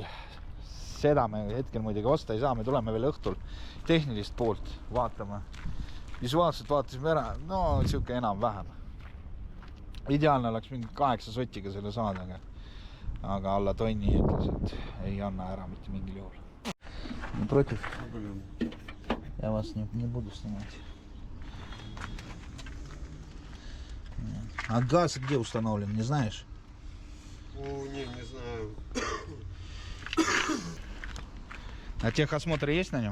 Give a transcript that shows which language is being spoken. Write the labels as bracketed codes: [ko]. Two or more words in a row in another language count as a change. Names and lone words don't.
[et] Seda me hetkel muidugi osta ei saa. Me tuleme veel õhtul tehnilist poolt vaatama. Visuaalselt vaatasime ära. No, siuke enam-vähem. Ideaalne oleks mingi 8 sotiga selle saada, aga alla tonni ütles, et ei anna ära mitte mingil juhul. [ru] Против? Я вас не буду снимать. А газ где установлен, не знаешь? Не знаю. А техосмотр есть на нем?